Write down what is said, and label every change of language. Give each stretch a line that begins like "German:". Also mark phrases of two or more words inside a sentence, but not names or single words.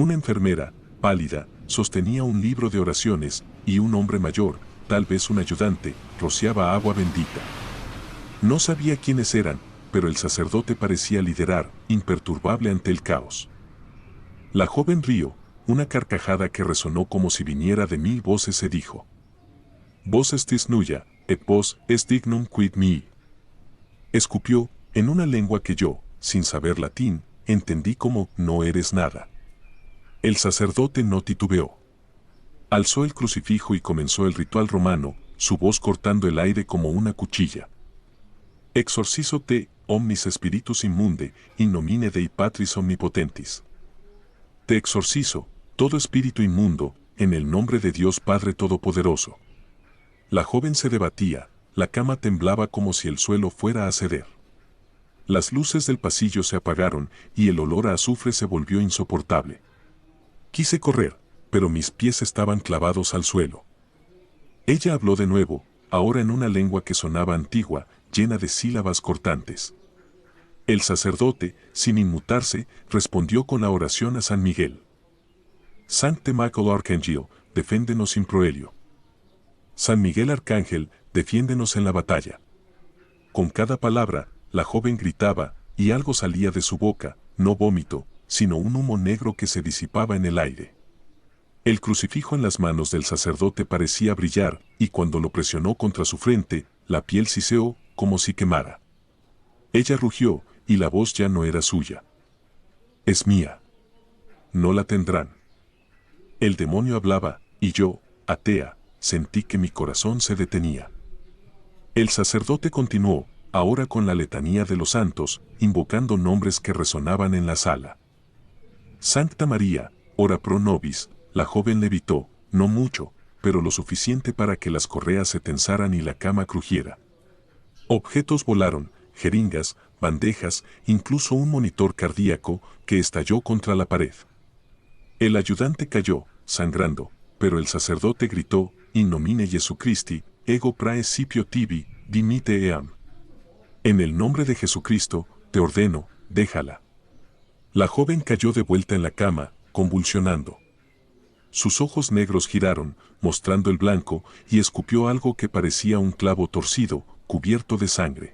Spanish: Una enfermera, pálida, sostenía un libro de oraciones, y un hombre mayor, tal vez un ayudante, rociaba agua bendita. No sabía quiénes eran, pero el sacerdote parecía liderar, imperturbable ante el caos. La joven rió, una carcajada que resonó como si viniera de 1000 voces se dijo.
Latin: Vos estis nuya, et vos est dignum quid mihi.
Spanish: Escupió, en una lengua que yo, sin saber latín, entendí como no eres nada. El sacerdote no titubeó. Alzó el crucifijo y comenzó el ritual romano, su voz cortando el aire como una cuchilla.
Latin: Exorcizo te, omnis spiritus immunde, in nomine Dei Patris omnipotentis.
Spanish: Te exorcizo, todo espíritu inmundo, en el nombre de Dios Padre Todopoderoso. La joven se debatía, la cama temblaba como si el suelo fuera a ceder. Las luces del pasillo se apagaron y el olor a azufre se volvió insoportable. Quise correr, pero mis pies estaban clavados al suelo. Ella habló de nuevo, ahora en una lengua que sonaba antigua, llena de sílabas cortantes. El sacerdote, sin inmutarse, respondió con la oración a San Miguel.
Latin: Sancte Michael Arcangel, deféndenos in proelio.
Spanish: San Miguel Arcángel, defiéndenos en la batalla. Con cada palabra, la joven gritaba, y algo salía de su boca, no vómito, sino un humo negro que se disipaba en el aire. El crucifijo en las manos del sacerdote parecía brillar, y cuando lo presionó contra su frente, la piel siseó, como si quemara. Ella rugió, y la voz ya no era suya. Es mía. No la tendrán. El demonio hablaba, y yo, atea, sentí que mi corazón se detenía. El sacerdote continuó, ahora con la letanía de los santos, invocando nombres que resonaban en la sala.
Latin: Sancta María, ora pro nobis.
Spanish: La joven levitó, no mucho, pero lo suficiente para que las correas se tensaran y la cama crujiera. Objetos volaron, jeringas, bandejas, incluso un monitor cardíaco que estalló contra la pared. El ayudante cayó, sangrando, pero el sacerdote gritó,
Latin: in nomine Jesucristi, ego praesipio tibi, dimite eam.
Spanish: En el nombre de Jesucristo, te ordeno, déjala. La joven cayó de vuelta en la cama, convulsionando. Sus ojos negros giraron, mostrando el blanco, y escupió algo que parecía un clavo torcido, cubierto de sangre.